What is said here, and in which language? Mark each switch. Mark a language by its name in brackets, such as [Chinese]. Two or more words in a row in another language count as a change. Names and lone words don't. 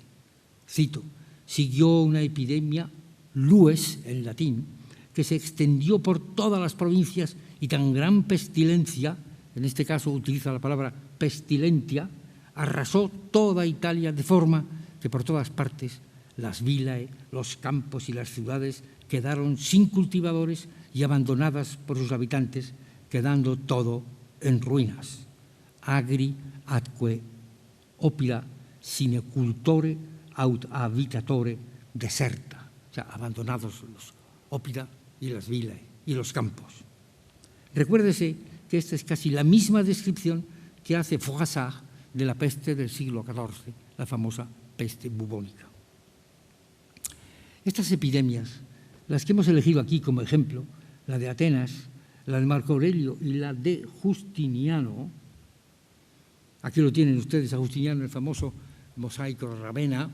[Spanish] Cito: siguió una epidemia, lues en latín, que se extendió por todas las provincias y tan gran pestilencia, en este caso utiliza la palabra pestilentia, arrasó toda Italia de forma que por todas partes las vilae, los campos y las ciudades quedaron sin cultivadores y abandonadas por sus habitantes, quedando todo en ruinas. [Latin] Agri atque opera sine cultore aut habitatore deserta, [Spanish] o sea, abandonados los ópida y las vilae y los campos. Recuérdese que esta es casi la misma descripción que hace Froissart de la peste del siglo XIV, la famosa peste bubónica. Estas epidemias, las que hemos elegido aquí como ejemplo, la de Atenas, la de Marco Aurelio y la de Justiniano, aquí lo tienen ustedes a Justiniano, el famoso mosaico de Ravenna.